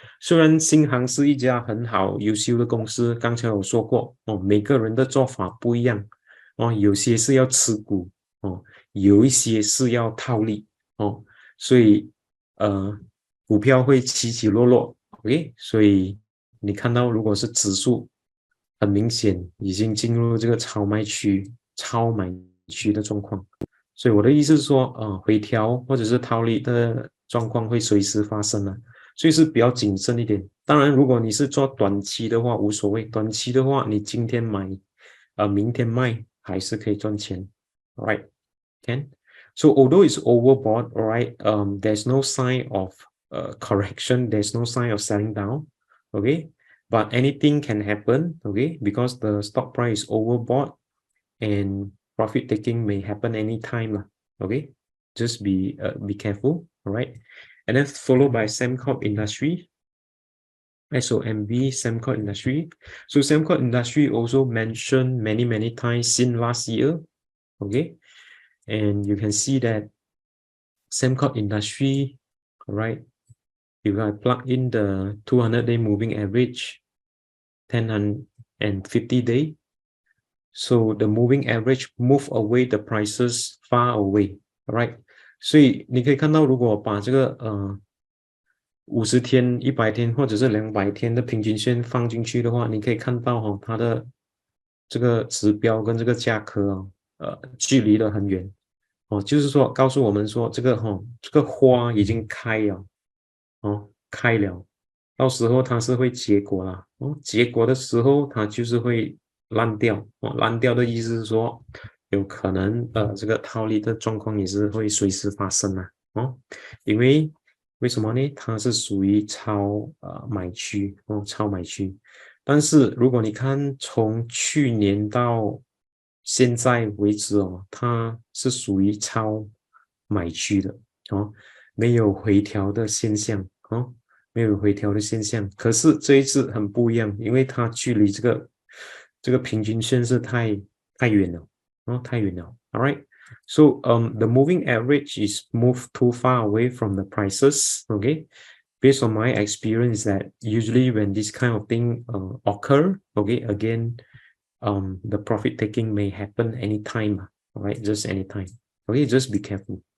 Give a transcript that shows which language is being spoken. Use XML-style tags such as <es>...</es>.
<zh>虽然新航是一家很好优秀的公司，刚才有说过每个人的做法不一样有些是要持股有一些是要套利所以股票会起起落落 ，OK， 所以你看到如果是指数，很明显已经进入这个超买区的状况。所以我的意思是说，回调或者是套利的状况会随时发生了，所以是比较谨慎一点。当然，如果你是做短期的话，无所谓。短期的话，你今天买，明天卖，还是可以赚钱。</zh> <en>All right, can. So although it's overbought, all right, there's no sign of correction. There's no sign of selling down. Okay, but anything can happen. Okay, because the stock price is overbought and profit taking may happen anytime. Okay, just be careful. All right. and then followed by Sembcorp Industry, SOMB, Sembcorp Industry. So Sembcorp Industry also mentioned many times since last year, okay? And you can see that Sembcorp Industry, all right? If I plug in the 200-day moving average, 1050-day, so the moving average move away the prices far away, all right?</en> <zh>所以你可以看到，如果把这个50天、100天或者是200天的平均线放进去的话，你可以看到它的这个指标跟这个价格距离的很远就是说告诉我们说这个花已经开了开了，到时候它是会结果啦结果的时候它就是会烂掉烂掉的意思是说有可能这个套利的状况也是会随时发生因为什么呢？它是属于超买区超买区。但是如果你看从去年到现在为止它是属于超买区的没有回调的现象没有回调的现象。可是这一次很不一样，因为它距离这个平均线是太远了太远了。</zh> <en>All right. So the moving average is moved too far away from the prices. Okay, based on my experience, that usually when this kind of thing occur, okay, again, the profit taking may happen anytime. All right, just anytime. Okay, just be careful.</en>